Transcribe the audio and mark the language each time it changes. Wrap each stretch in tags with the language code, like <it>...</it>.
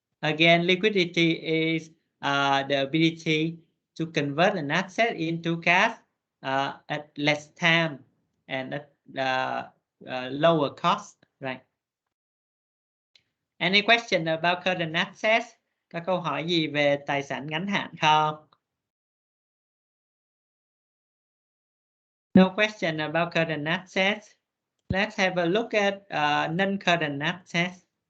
<en>Again, liquidity is the ability to convert an asset into cash at less time and at lower cost, right? Any question about current assets?</en> <vi>Có câu hỏi gì về tài sản ngắn hạn không?</vi> <en>No question about current assets. Let's have a look at non-current assets.</en>